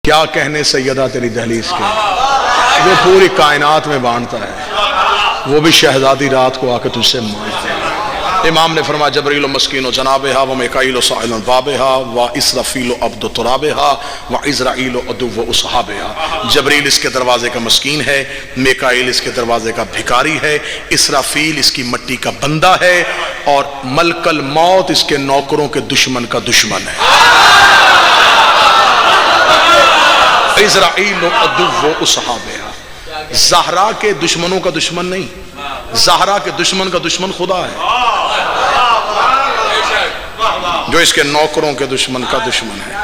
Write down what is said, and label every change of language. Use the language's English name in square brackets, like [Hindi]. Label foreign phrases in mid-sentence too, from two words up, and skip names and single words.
[Urdu] کیا کہنے سیدہ تیری دہلیز کے، وہ پوری کائنات میں بانٹتا ہے، وہ بھی شہزادی رات کو آ کے تجھ سے مانگتا ہے۔ امام نے فرمایا [Arabic] جبریل و مسکین و جنابہا و میکائیل و سائل و بابہا و اسرافیل و عبد و ترابہا و عزرائیل و عدو و اصحابہا۔ [Urdu] جبریل اس کے دروازے کا مسکین ہے، میکائیل اس کے دروازے کا بھکاری ہے، اسرافیل اس کی مٹی کا بندہ ہے، اور ملک الموت اس کے نوکروں کے دشمن کا دشمن ہے۔ [Arabic] اسرائیل و عدو و اصحابہا، [Urdu] زہرا کے دشمنوں کا دشمن نہیں، زہرا کے دشمن کا دشمن خدا ہے، جو اس کے نوکروں کے دشمن کا دشمن ہے۔